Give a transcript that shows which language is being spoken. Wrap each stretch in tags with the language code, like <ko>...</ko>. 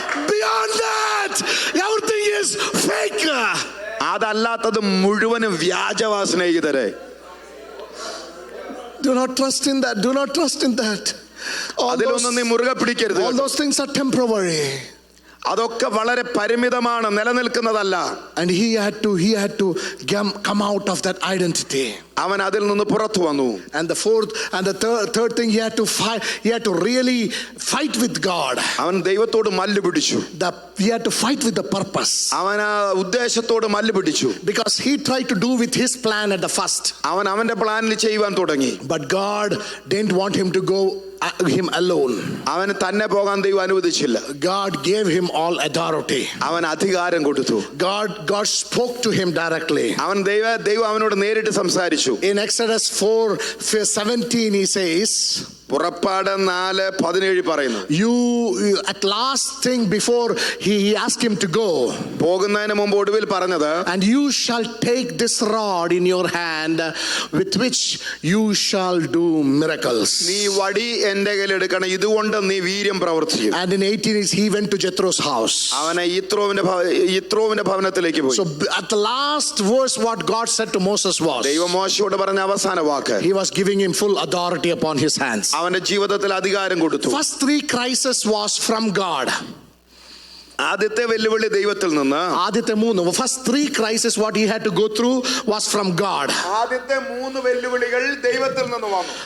<en>Beyond that, everything is fake.</en> <ml>അതല്ലാത്തത് മുഴുവനും വ്യാജവാ സ്നേഹിതരെ.</ml> <en>Do not trust in that.</en> <ml>അതിലൊന്നും നീ മുറുകെ പിടിക്കരുത്.</ml> <en>All those things are temporary.</en> <ml>അതൊക്കെ വളരെ പരിമിതമാണ്, നിലനിൽക്കുന്നതല്ല.</ml> <en>And he had to come out of that identity.</en> <ml>അവൻ അതിൽ നിന്ന് പുറത്തു വന്നു.</ml> <en>And the fourth and the third thing, he had to really fight with God.</en> <ml>അവൻ ദൈവത്തോട് മല്ല് പിടിച്ചു.</ml> <en>He had to fight with the purpose.</en> <ml>അവൻ ഉദ്ദേശത്തോട് മല്ല് പിടിച്ചു.</ml> <en>Because he tried to do with his plan at the first.</en> <ml>അവൻ അവന്റെ പ്ലാനിൽ ചെയ്യുവാൻ തുടങ്ങി.</ml> <en>But God didn't want him to go him alone.</en> <ml>അവന് തന്നെ പോകാൻ ദൈവം അനുവദിച്ചില്ല.</ml> <en>God gave him all authority.</en> <ml>അവൻ അധികാരം കൊടുത്തു.</ml> <en>God spoke to him directly.</en> <ml>ദൈവം അവനോട് നേരിട്ട് സംസാരിച്ചു.</ml> <en>In Exodus 4:17 he says,</en> <ml>പുറപ്പാട് 4:17 പറയുന്നു,</ml> <en>you at last thing before he asked him to go,</en> <ml>പോകുന്നതിന് മുമ്പ് ഒടുവിൽ പറഞ്ഞത്,</ml> <en>and you shall take this rod in your hand with which you shall do miracles.</en> <ml>നീ വടി എന്റെ കയ്യിൽ എടുക്കണം, ഇതുകൊണ്ട് നീ വീര്യം പ്രവർത്തിക്കും.</ml> <en>And in 18 he went to Jethro's house.</en> <ml>അവനെ യിത്രോവിന്റെ ഭവനത്തിലേക്ക് പോയി.</ml> <en>So at the last verse what God said to Moses was,</en> <ml>ദൈവം മോശയോട് പറഞ്ഞ അവസാന വാക്ക്,</ml> <en>he was giving him full authority upon his hands.</en> <ml>അവന്റെ ജീവിതത്തിൽ അധികാരം കൊടുത്തു.</ml> <en>First 3 crises was from God.</en> <ml>ആദ്യത്തെ വെല്ലുവിളി ദൈവത്തിൽ നിന്ന്.</ml> <en>First 3 crises what he had to go through was from God.</en> <ml>ആദ്യത്തെ 3 വെല്ലുവിളികൾ ദൈവത്തിൽ നിന്ന് വന്നു.</ml>